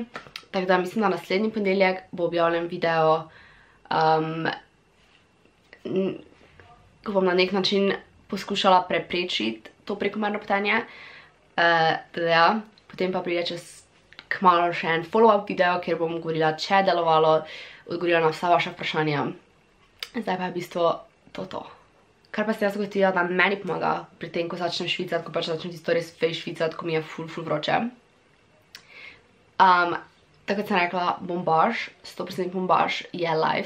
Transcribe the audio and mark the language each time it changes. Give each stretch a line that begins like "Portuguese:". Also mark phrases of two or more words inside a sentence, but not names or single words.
Slovenian: Tako da mislim, da naslednji ponedeljek bo objavljen video, ko bom na nek način poskušala preprečiti to prekomerno potenje. Potem pa pride čez kmalu še en follow-up video, kjer bom govorila, če je delovalo, odgovorila na vsa vaša vprašanja. Zdaj pa je v bistvu to. Kar pa se jaz ugotovila, da meni pomaga pri tem, ko začnem švicati, ko pač začnem tisto res fej švicati, ko mi je ful vroče, tako kot sem rekla, bombaž, 100% bombaž je life.